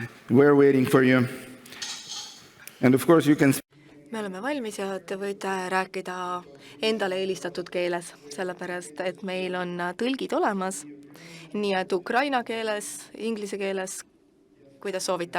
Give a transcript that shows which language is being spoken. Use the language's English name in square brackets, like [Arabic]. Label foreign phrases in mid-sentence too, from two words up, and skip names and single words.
[English] We're waiting for you. And of course you can... [Estonian] Me oleme valmis ja te võite rääkida endale eelistatud keeles, sellepärast et meil on tõlgid olemas, nii et ukraina keeles, inglise keeles, kuidas soovite.